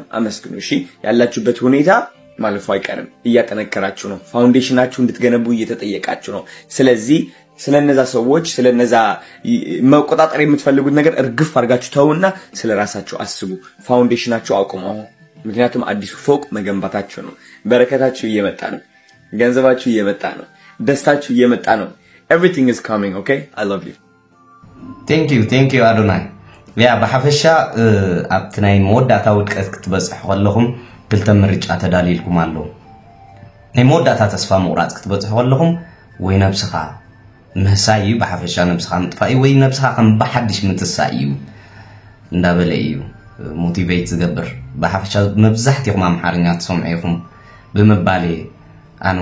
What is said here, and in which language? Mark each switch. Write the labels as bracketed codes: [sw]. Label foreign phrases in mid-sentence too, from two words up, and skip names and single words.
[am] አመስግኑ እሺ ያላችሁበት ሁኔታ ማለፉ አይቀርም እያጠነከራችሁ ነው ፋውንዴሽናችሁ እንድትገነቡ እየተጠየቃችሁ ነው ስለዚህ ስለነዛ ሰዎች ስለነዛ መቆጣጠር የምትፈልጉት ነገር እርግፍ አድርጋችሁ ተውና ስለራሳችሁ አስቡ ፋውንዴሽናችሁ አቁሙ ምክንያቱም አዲስ ፎቅ መገንባታችሁ ነው በረከታችሁ እየመጣ ነው ገንዘባችሁ እየመጣ ነው ደስታችሁ እየመጣ ነው [en] everything is coming okay I love you thank you [ti] አዶናይ ያ በሐፈሻ አብትናይ መወዳታ ውድቀት ክትበጽሕ ወለኹም ክልተ ምርጫ ተዳሊልኩም አለው ናይ መወዳታ ተስፋ መቁራጽ ክትበጽሕ ወለኹም ወይ ነብስኻ መሳይ በሐፈሻ ነብስኻ ምጥፋይ ወይ ነብስኻ ከም በሐድሽ ምትሳዩ እንዳበለዩ ሞቲቬት ዝገብር በሐፈሻ መብዛሕትኩም አምሓርኛ ተሰምዑኩም በመባሌ ኣነ